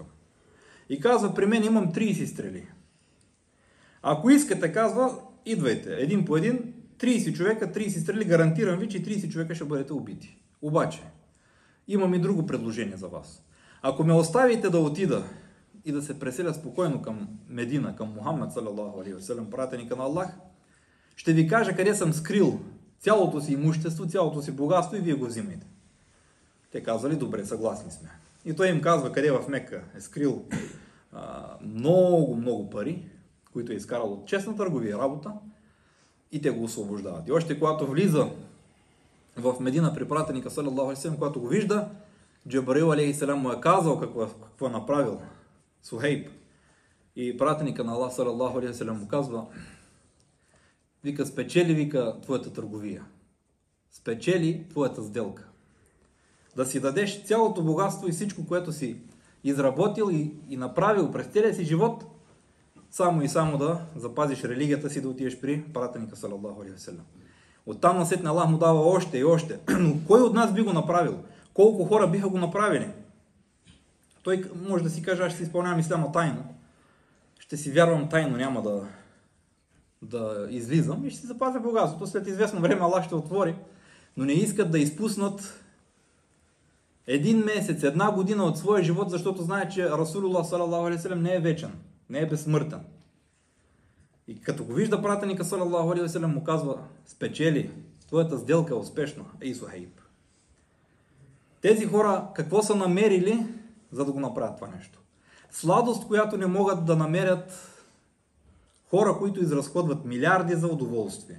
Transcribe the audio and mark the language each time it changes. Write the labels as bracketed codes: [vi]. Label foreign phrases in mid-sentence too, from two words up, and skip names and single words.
[bg] И казва, при мен имам 30 стрели. Ако искате, казва, идвайте, един по един, 30 човека, 30 стрели, гарантирам ви, че 30 човека ще бъдете убити. Обаче, имам и друго предложение за вас. Ако ме оставите да отида и да се преселя спокойно към Медина, към Мухаммед, [ar] صلى الله عليه وسلم, [bg] пратеника на Аллах, ще ви кажа къде съм скрил цялото си имущество, цялото си богатство и вие го взимайте. Те казали, добре, съгласни сме. И той им казва къде в Мекка е скрил много пари, които е изкарал от честна търговия работа, и те го освобождават. И още когато влиза в Медина при пратеника, [ar] صلى الله عليه وسلم, [bg] когато го вижда, Джабраил [ar] عليه السلام [bg] му е казал какво е направил Сухейб. И пратеника на Аллах, [ar] صلى الله عليه وسلم, [bg] му казва, вика, спечели, вика, твоята търговия. Спечели твоята сделка. Да си дадеш цялото богатство и всичко, което си изработил и направил през целия си живот, само и само да запазиш религията си, да отидеш при пратеника, [ar] صلى الله عليه وسلم. [bg] Оттам насетне Аллах му дава още и още. Но кой от нас би го направил? Колко хора биха го направили? Той може да си каже, аз ще си изпълнявам исляма тайно. Ще си вярвам тайно, няма да излизам и ще си запазя богатството. След известно време Аллах ще отвори. Но не искат да изпуснат един месец, една година от своя живот, защото знае, че Расулуллах [ar] صلى الله عليه وسلم [bg] не е вечен, не е безсмъртен. И като го вижда пратеника, [ar] صلى الله عليه وسلم, [bg] му казва, спечели, твоята сделка е успешна, ей Сухейб. Тези хора какво са намерили, за да го направят това нещо? Сладост, която не могат да намерят хора, които изразходват милиарди за удоволствие.